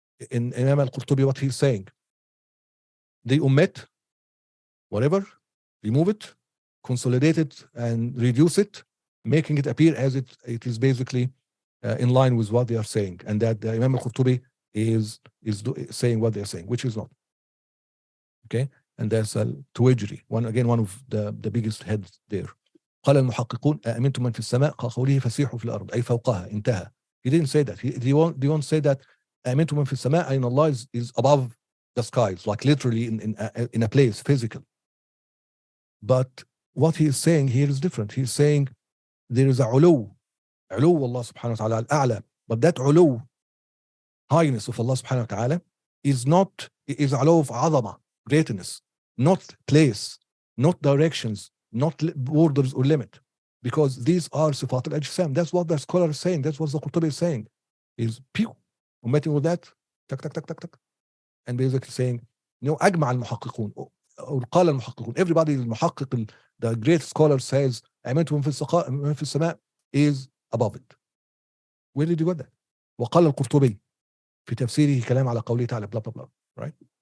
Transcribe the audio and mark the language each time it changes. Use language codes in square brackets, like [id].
[en] in Imam al-Qurtubi, what he's saying. They omit whatever, remove it, consolidate it, and reduce it, making it appear as it is basically in line with what they are saying, and that the Imam al-Qurtubi is saying what they're saying, which is not. Okay, and that's al-Tuwajri, one of the biggest heads there. [ar] قال المحققون أأمنتم من في السماء كقوله فسيحوا في الأرض أي فوقها انتهى. [en] He didn't say that. They won't say that [ar] أأمنتم من في السماء أين [en] Allah is above the skies, like literally in a place, physical. But what he is saying here is different. He's saying there is a علو Allah subhanahu wa ta'ala al-a'la, but that علو, highness of Allah subhanahu wa ta'ala, is علو of عظمة, greatness, not place, not directions, not borders or limit, because these are [ar] صفات الأجسام. [en] That's what the scholar is saying. That's what the Qurtubi is saying. Is pew, omitting with that, tak tak tak tak tak, and basically saying, [ar] أجمع المحققون أو قال المحققون, [en] everybody المحقق, the great scholar says [ar] أمنتم من في السماء [en] is above it. Where did you get that? [ar] وقال القرطبي في تفسيره كلام على قوله تعالى [en] blah blah blah, right?